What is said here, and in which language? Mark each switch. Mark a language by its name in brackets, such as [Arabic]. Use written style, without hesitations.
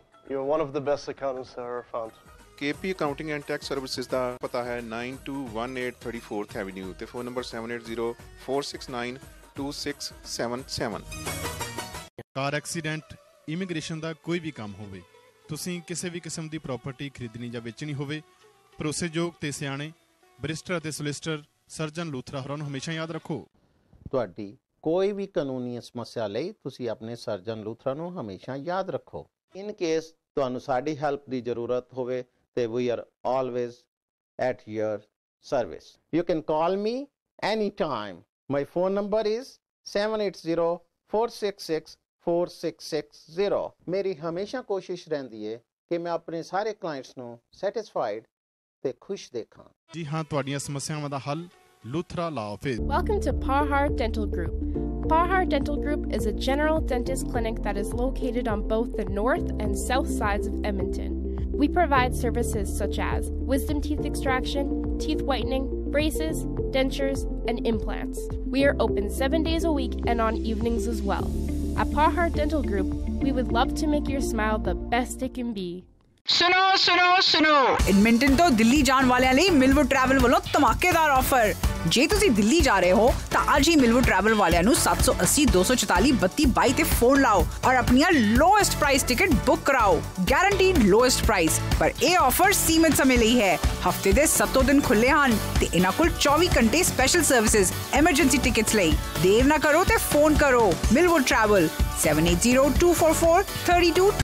[English] You're one of the best accountants I ever found. [Punjabi] KP Accounting and Tax Services ਦਾ ਪਤਾ ਹੈ 9218 34th Avenue ਤੇ phone number 7804692677। Car accident, immigration ਦਾ ਕੋਈ ਵੀ ਕੰਮ ਹੋਵੇ, ਤੁਸੀਂ ਕਿਸੇ ਵੀ ਕਿਸਮ ਦੀ ਪ੍ਰਾਪਰਟੀ ਖਰੀਦਣੀ ਜਾਂ ਵੇਚਣੀ ਹੋਵੇ, ਭਰੋਸੇਯੋਗ ਤੇ ਸਿਆਣੇ ਬੈਰਿਸਟਰ ਅਤੇ ਸੋਲਿਸਿਟਰ ਸਰਜਨ ਲੂਥਰਾ ਹੋਰਾਂ ਨੂੰ ਹਮੇਸ਼ਾ ਯਾਦ ਰੱਖੋ। ਤੁਹਾਡੀ ਕੋਈ ਵੀ ਕਾਨੂੰਨੀ ਸਮੱਸਿਆ ਲਈ ਤੁਸੀਂ ਆਪਣੇ ਸਰਜਨ ਲੂਥਰਾ ਨੂੰ ਹਮੇਸ਼ਾ ਯਾਦ ਰੱਖੋ। [English] in case [Punjabi] ਤੁਹਾਨੂੰ ਸਾਡੀ ਹੈਲਪ ਦੀ ਜ਼ਰੂਰਤ ਹੋਵੇ ਤੇ [English] We are always at your service. You can call me any time. My phone number is 7804664660। [Punjabi] ਮੇਰੀ ਹਮੇਸ਼ਾ ਕੋਸ਼ਿਸ਼ ਰਹਿੰਦੀ ਹੈ ਕਿ ਮੈਂ ਆਪਣੇ ਸਾਰੇ ਕਲਾਇੰਟਸ ਨੂੰ ਸੈਟਿਸਫਾਈਡ ਤੇ ਖੁਸ਼ ਦੇਖਾਂ। ਜੀ ਹਾਂ, ਤੁਹਾਡੀਆਂ ਸਮੱਸਿਆਵਾਂ ਦਾ ਹੱਲ ਲੂਥਰਾ ਲਾ office. [English] Welcome to Parhar Dental Group. Parhar Dental Group is a general dentist clinic that is located on both the north and south sides of Edmonton. We provide services such as wisdom teeth extraction, teeth whitening, braces, dentures, and implants. We are open 7 days a week and on evenings as well. At Pahart Dental Group, we would love to make your smile the best it can be. [Punjabi] सुनो सुनो सुनो Edmonton तो दिल्ली जाਣ ਵਾਲਿਆਂ ਲਈ ਮਿਲਵੁੱਡ travel ਵੱਲੋਂ ਧਮਾਕੇਦਾਰ offer ਜੇ ਤੁਸੀਂ ਦਿੱਲੀ ਜਾ ਰਹੇ ਹੋ ਤਾਂ ਅੱਜ ਹੀ ਮਿਲਵੁੱਡ ਟਰੈਵਲ ਵਾਲਿਆਂ ਨੂੰ 780 244 3222 ਤੇ ਫੋਨ ਲਾਓ ਔਰ ਆਪਣੀਆਂ ਲੋਐਸਟ ਪ੍ਰਾਈਸ ਟਿਕਟ ਬੁੱਕ ਕਰਾਓ ਗਾਰੰਟੀਡ ਲੋਐਸਟ ਪ੍ਰਾਈਸ ਪਰ ਇਹ ਆਫਰ ਸੀਮਿਤ ਸਮੇਂ ਲਈ ਹੈ ਹਫਤੇ ਦੇ 7 ਦਿਨ ਖੁੱਲੇ ਹਨ ਤੇ ਇਹਨਾਂ ਕੋਲ 24 ਘੰਟੇ ਸਪੈਸ਼ਲ ਸਰਵਿਸਿਜ਼ ਐਮਰਜੈਂਸੀ ਟਿਕਟਸ ਲਈ ਦੇਰ ਨਾ ਕਰੋ ਤੇ ਫੋਨ ਕਰੋ ਮਿਲਵੁੱਡ ਟਰੈਵਲ 78024432